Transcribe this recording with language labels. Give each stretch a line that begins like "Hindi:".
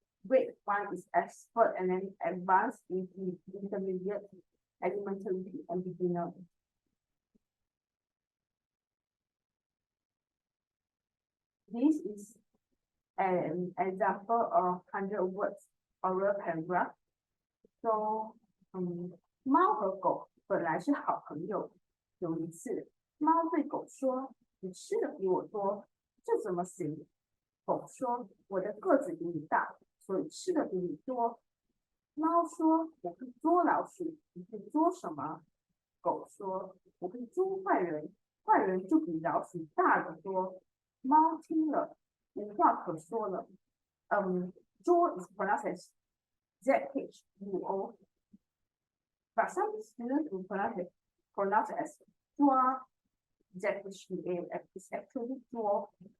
English: Grade 1 is expert, and then advanced, intermediate, elementary, and beginner. This is an example of 100 words oral paragraph.
Chinese: So, 猫和狗本来是好朋友。有一次，猫对狗说：“你吃的比我多，这怎么行？” 狗说：“我的个子比你大，所以吃的比你多。” 猫说：“我可以捉老鼠，你可以捉什么？” 狗说：“我可以捉坏人，坏人就比老鼠大得多。” 猫听了，无话可说了。
English: 捉 is pronounced as ZHUO, but some students will pronounce it as 抓 ZHUA. It's actually 捉.